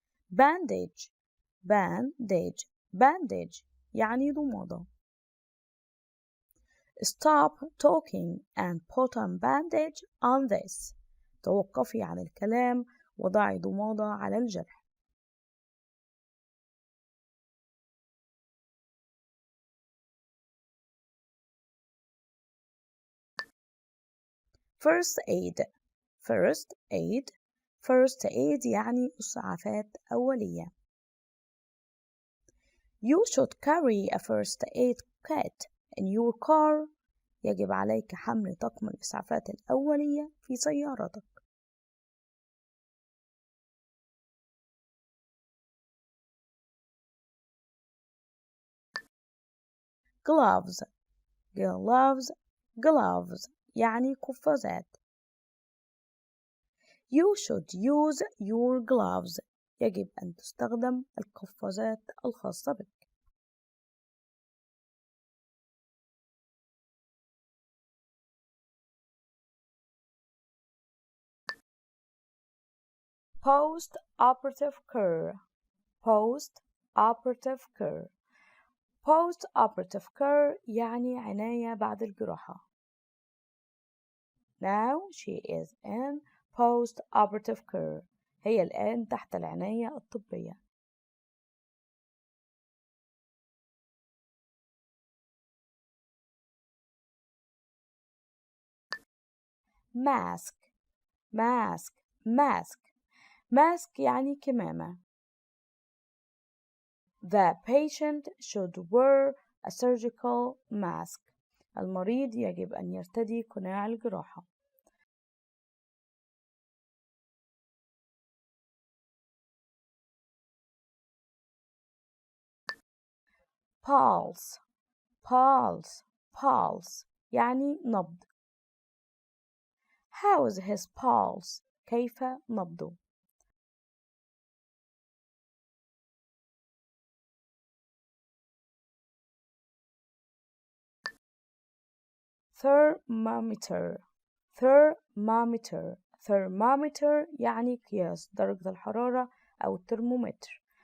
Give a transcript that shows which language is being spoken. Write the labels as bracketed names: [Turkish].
[English] bandage bandage bandage [Arabic] يعني ضمادة. [English] Stop talking and put a bandage on this. [Arabic] توقفي عن الكلام وضعي ضمادة على الجرح. [English] first aid first aid first aid [Arabic] يعني إسعافات أولية. [English] You should carry a first aid kit in your car. [Arabic] يجب عليك حمل طقم الإسعافات الأولية في سيارتك. [English] gloves gloves gloves [Arabic] يعني قفازات. [English] You should use your gloves. [Arabic] يجب أن تستخدم القفازات الخاصة بك. [English] post-operative care post-operative care post-operative care [Arabic] يعني عناية بعد الجراحة. [English] Now she is in post-operative care. [Arabic] هي الآن تحت العناية الطبية. [English] mask mask mask mask [Arabic] يعني كمامة. [English] The patient should wear a surgical mask. [Arabic] المريض يجب أن يرتدي قناع الجراحة. [English] pulse pulse pulse [Arabic] يعني نبض. [English] How is his pulse؟ [Arabic] كيف نبضه؟ [English] thermometer thermometer thermometer [Arabic] يعني قياس درجة الحرارة أو الترمومتر.